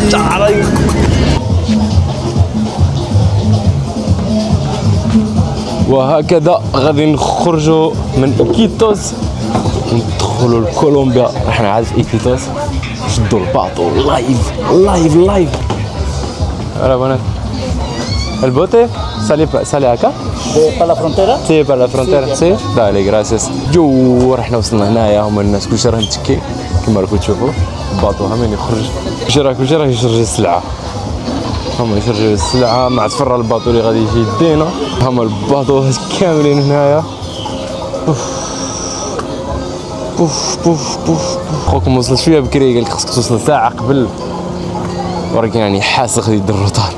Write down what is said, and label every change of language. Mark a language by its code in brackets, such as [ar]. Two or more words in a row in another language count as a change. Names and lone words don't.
[ar] وهكذا غادي نخرجوا من إيكيتوس وندخلوا لكولومبيا. رحنا عاد في إيكيتوس نشدوا الباطو لايف. [es] Hola, buenas. ¿El bote sale acá? ¿Para la frontera? Sí, para la frontera. Sí. Dale, gracias. [ar] جو رحنا وصلنا هنايا، هما الناس كلشي راه متكي كيما راكم تشوفوا. الباطو هامين يخرج، كلشي راه يشرج السلعة. هما يشرجوا السلعة مع تفرى الباطو اللي غادي يجي يدينا. هما الباطو كاملين هنايا. بوف خوكم وصلت شويه بكري، قالك خصك توصل ساعة قبل، ولكن يعني حاسخ يدير الروطال.